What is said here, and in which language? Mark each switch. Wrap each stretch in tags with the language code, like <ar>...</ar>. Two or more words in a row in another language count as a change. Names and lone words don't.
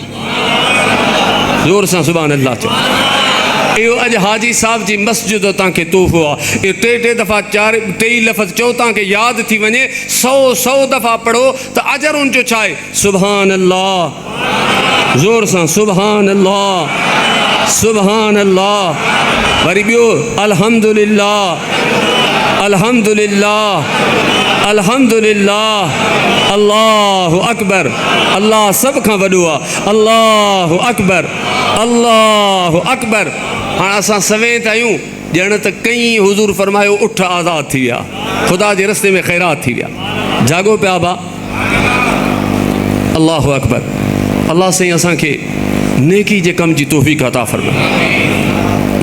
<sd>ज़ोर सां</sd> <ar>سبحان الله</ar> <sd>चओ। इहो अॼु हाजी साहब जी मस्जिद तव्हांखे तोहफ़ो आहे। इहो 3 दफ़ा 23 लफ़्ज़ चओ, तव्हांखे यादि थी वञे, 100 दफ़ा पढ़ो त अजर उनजो छा आहे,</sd> <ar>سبحان الله.</ar> <sd>ज़ोर सां</sd> <ar>سبحان الله، سبحان الله.</ar> <sd>वरी ॿियो</sd> <ar>الحمد لله، الحمد لله، الحمد لله، الله أكبر.</ar> <sd>अल्लाह सभ खां वॾो आहे,</sd> <ar>الله أكبر، الله أكبر.</ar> <sd>हाणे असां सवें त आहियूं, ॼण त कई हुज़ूर फरमायो उठ आज़ाद थी विया, ख़ुदा जे रस्ते में ख़ैरात थी विया। जागो पिया बा।</sd> <ar>الله أكبر.</ar> <sd>अल्लाह साईं असांखे नेकी जे कम जी तौफ़ीक़ अता फ़रमाए।</sd>